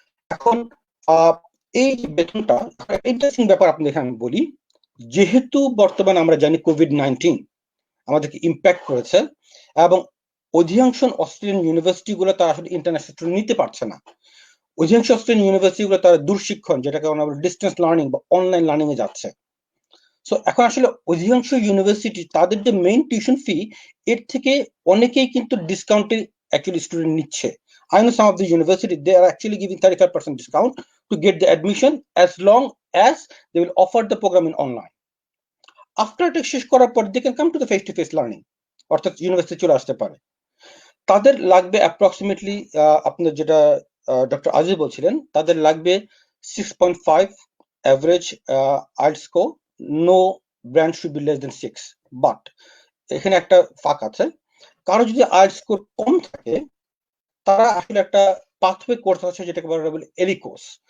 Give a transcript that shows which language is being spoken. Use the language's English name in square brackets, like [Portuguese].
[Bangla] এখন এই বেতনটা ইন্টারেস্টিং ব্যাপার আপনাদের এখানে বলি, যেহেতু বর্তমানে আমরা জানি কোভিড-19 আমাদেরকে ইম্প্যাক্ট করেছে এবং অধিকাংশ অস্ট্রেলিয়ান ইউনিভার্সিটি গুলো তারা আসলে ইন্টারন্যাশনাল স্টুডেন্ট নিতে পারছে না। অধিকাংশ অস্ট্রেলিয়ান ইউনিভার্সিটি গুলো তারা দূরশিক্ষণ, যেটাকে আমরা বলি ডিস্টেন্স লার্নিং বা অনলাইন লার্নিং এ যাচ্ছে। সো এখন আসলে অধিকাংশ ইউনিভার্সিটি তাদের যে মেইন টিউশন ফি, এর থেকে অনেকেই কিন্তু ডিসকাউন্টে অ্যাকচুয়ালি স্টুডেন্ট নিচ্ছে। [English] I know some of the university, they are actually giving 35% discount to get the admission as long as they will offer the program in online. After [Bangla] এটা শেষ করার পর [English] they can come to the face to face learning, [Bangla] অর্থাৎ university চলে আসতে পারে। তাদের লাগবে অ্যাপ্রক্সিমেটলি, আপনার যেটা ডক্টর আজিজ বলছিলেন, তাদের লাগবে 6.5 average IELTS score. [English] No brand should be less than 6। [Bangla] But এখানে একটা ফাঁক আছে, কারো যদি আইএলটিএস স্কোর কম থাকে, তারা আসলে একটা পাথওয়ে কোর্স আছে যেটাকে বলা হয় এলি কোর্স।